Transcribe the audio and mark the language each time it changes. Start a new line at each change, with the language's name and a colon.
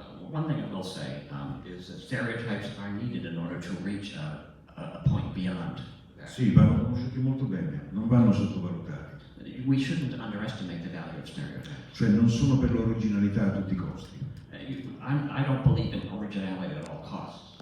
English: One thing I will say is that stereotypes are needed in order to reach a point beyond that.
Italian: Sì, vanno conosciuti molto bene, non vanno sottovalutati,
English: We shouldn't underestimate the value of stereotypes.
Italian: cioè non sono per l'originalità a tutti i costi.
English: I don't believe in originality at all costs.